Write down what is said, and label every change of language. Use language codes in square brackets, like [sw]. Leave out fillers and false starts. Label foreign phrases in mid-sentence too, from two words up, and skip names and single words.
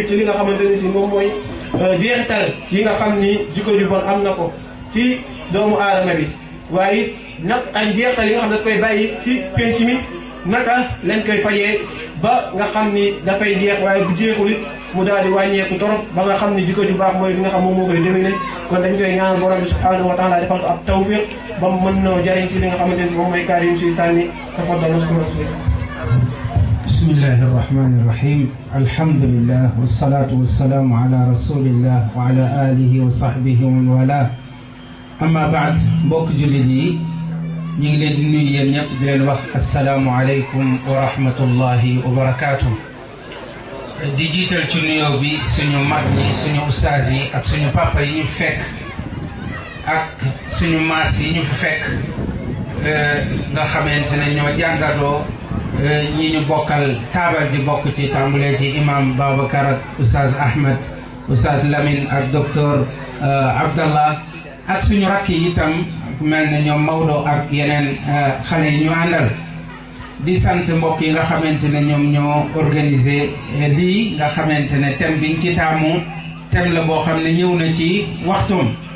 [wo] ci li nga xamante ne si moom mooy jeexital yi nga xam ni jikko ju bon am na ko ci doomu aadama bi waaye it nag ay jeexital yi nga xam ne daf koy bàyyi ci penc mi naka lañ koy fajee ba nga xam ni dafay jeex waaye bu jeexul it mu daal di wàññeeku torop ba nga xam ni jikko ju baax mooy li nga xam moom moo koy dominer kon dañ koy ñaanal borom bi [ar] سبحانه وتعالى [wo] defal ko ab tawfiq ba mu mën noo jariñ ci li nga xamante ne si moom mooy kaar yi mu siy sànni tafaddal [ar] بسم الله الرحمن الرحيم الحمد لله والصلاة والسلام على رسول الله وعلى آله وصحبه ومن والاه أما بعد [wo] mbokk jullit yi ñu ngi leen di nuyu yéen ñëpp di leen wax [ar] السلام عليكم ورحمة الله وبركاته [wo] di jiital ci nuyoo bi suñu mag ñi suñu ustaas yi ak suñu papa yi ñu fekk ak suñu maas yi ñu fekk nga xamante ne ñoo jàngadoo ñi ñu bokkal taabal ji bokk ci tàmbalee ci imam Babacar ak oustaz Ahmed oustaz Lamine ak docteur Abdallah ak suñu rakk yi itam mel ne ñoom Maodo ak yeneen xale yi ñu àndal di sant mbokk yi nga xamante ne ñoom ñoo organisé lii nga xamante ne thème bi nga ci taamu thème la boo xam ne ñëw na ci waxtoom